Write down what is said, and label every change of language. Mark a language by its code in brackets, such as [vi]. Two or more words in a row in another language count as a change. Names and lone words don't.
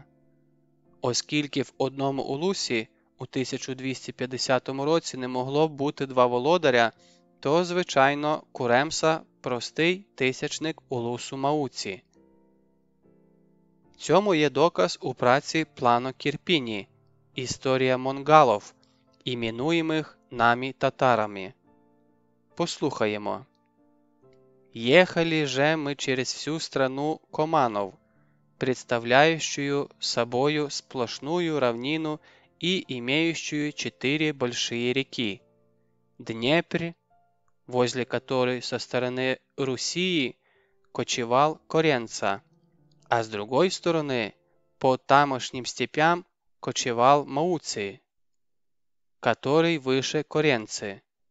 [uk] Оскільки в одному Улусі у 1250 році не могло бути два володаря, то, звичайно, Куремса – простий тисячник Улусу Мауці. Цьому є доказ у праці Плано Кірпіні «Історія монгалов», іменуємих нами татарами. Послухаємо. [ru] «Ехали же мы через всю страну Команов, представляющую собою сплошную равнину и имеющую 4 большие реки. Днепр, возле которой со стороны Руси кочевал Коренца, а с другой стороны, по тамошним степям, кочевал Мауций, который выше Коренцы.